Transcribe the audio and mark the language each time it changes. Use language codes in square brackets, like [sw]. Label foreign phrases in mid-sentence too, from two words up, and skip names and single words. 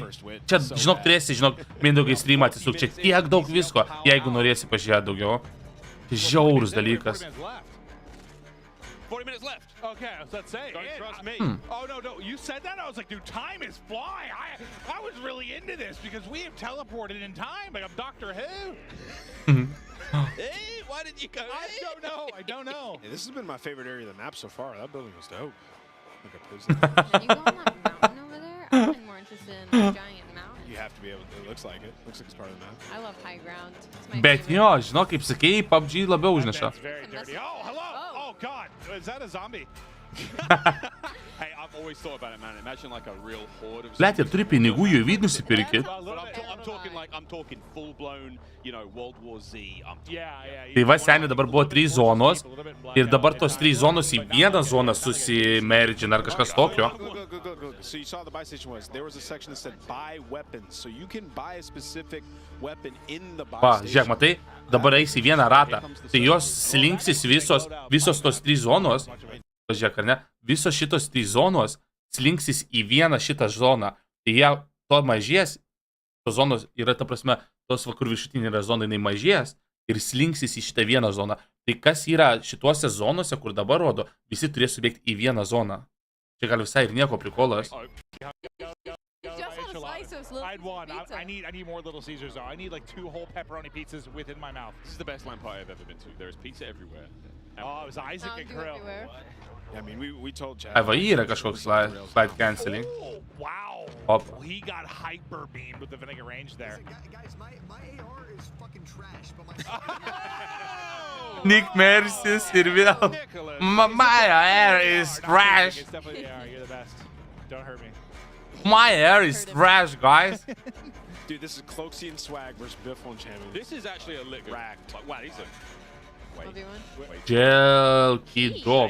[lt] Čia, žinok, turėsi, Mindaugai streamą atsisuk, čia tiek daug visko, jeigu norėsi pažiūrėti daugiau. Žiaurus dalykas. [en] 40 minutes left. Okay, I was about to say. Don't trust me. Oh, no. You said that? I was like, dude, time is flying. I was really into this because we have teleported in time. Like, I'm Doctor Who. Hey, why did you go? I don't know. Hey, this has been my favorite area of the map so far. That building was dope. Like a prison. Can you go on that mountain over there? I'm more interested in the giant mountain. You have to be able to. It looks like it. Looks like it's part of the map. I love high ground. [lt] Bet jo, žinok, kaip sakei, PUBG labiau užneša. [en] Oh, hello. Oh, God. Is that a zombie? Hey, I've always thought about it, man. Imagine like a real horde of [lt] Blet, ir turi pinigų jų vid nusipirkit. [en] I'm talking full-blown, you know, World War Z. [lt] Tai va, seniai, dabar buvo 3 zonos ir dabar tos 3 zonos į vieną zoną susimergina ar kažkas tokio. [en] So you saw the buy station was. There was a section that said buy weapons. So you can buy a specific weapon in the buy station. [lt] Žiūrėk, matai, dabar eis į vieną ratą. Tai jos slinksis visos tos 3 zonos. Žiūrėk, ar ne? Visos šitos 3 zonos slinksis į vieną šitą zoną. Tai jie to mažės. Tos zonos yra, ta prasme, tos kur viršutinė yra zona, jinai mažės ir slinksis į šitą vieną zoną. Tai kas yra šituose zonose, kur dabar rodo, visi turės subėgti į vieną zoną. Čia gal visai ir nieko prikolas. [en] I'd want. I need more Little Caesars though. I need like 2 whole pepperoni pizzas within my mouth. This is the best lamp party I've ever been to. There is pizza everywhere. Oh, it was Isaac and Krill. I mean, we told Chad. [lt] Ai, va, yra kažkoks [en] slide canceling. Oh, wow. Hop. He got hyper beamed with the vinegar range there. Guys, my AR is fucking trash, but my... [lt] Nick Mercis ir vėl. [en] My AR is trash. It's definitely the AR. You're the best. Don't hurt me. My AR is trash, guys. Dude, this is Cloaksian swag versus Biffle and Champion. This is actually a lit racked. Like, wow, these are... Wait. Jail key drop.